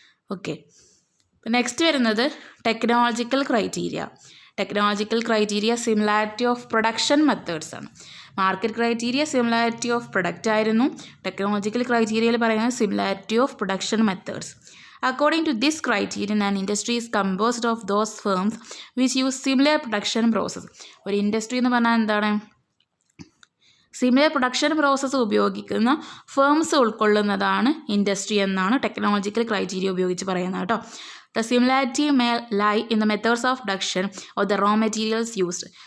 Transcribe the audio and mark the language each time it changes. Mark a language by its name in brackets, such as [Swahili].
[Malayalam] Okay, അപ്പോൾ next വരുന്നത് technological criteria. Technological criteria similarity of production methods ആണ്. Market criteria similarity of product ആയിരുന്നു. Technological ക്രൈറ്റീരിയയിൽ പറയുന്നത് similarity of production methods. [English] According to this criterion, an industry is composed of those firms which use similar production process. [Malayalam] ഒരു industry എന്ന് പറഞ്ഞാൽ എന്താണ്? Similar production process ഉപയോഗിക്കുന്ന firms ഉൾക്കൊള്ളുന്നതാണ് industry എന്നാണ് technological criteria ഉപയോഗിച്ച് പറയുന്നത് കേട്ടോ. [English] The similarity may lie in the methods of production of the raw materials used.